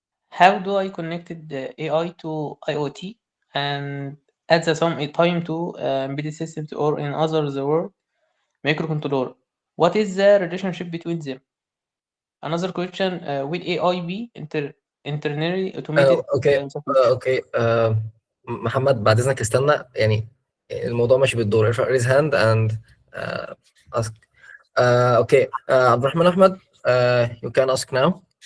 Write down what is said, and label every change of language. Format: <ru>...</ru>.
<en>How do I connect the AI to IoT and at the same time to embedded systems, or in other the word microcontroller? What is the relationship between them? Another question, will AI be internally automated</en> <ar>اوكي</ar> <en>in the future?</en> <ar>اوكي محمد بعد اذنك استنى، يعني الموضوع ماشي بالدور. ارفع</ar> <en>raise hand and ask. Okay عبد الرحمن احمد, you can ask now.</en>